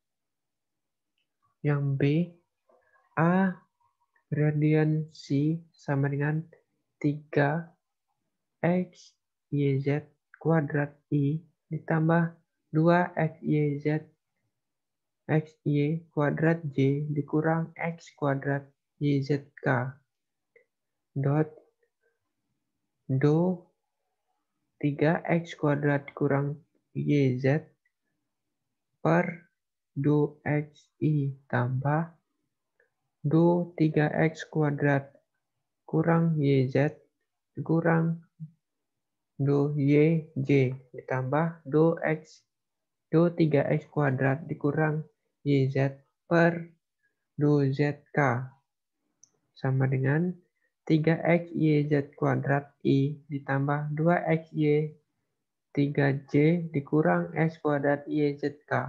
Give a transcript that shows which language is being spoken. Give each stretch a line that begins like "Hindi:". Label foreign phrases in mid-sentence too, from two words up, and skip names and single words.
Indonesian: Yang B, A gradient C sama dengan 3 XYZ kuadrat I ditambah 2 XY kuadrat J dikurang X kuadrat YZK. Dot do 3X kuadrat kurang YZ per do XI tambah do 3X kuadrat kurang YZ kurang do YJ ditambah do 3X kuadrat dikurang YZ per do ZK sama dengan 3X YZ kuadrat I ditambah 2XY 3J dikurang X kuadrat YZK.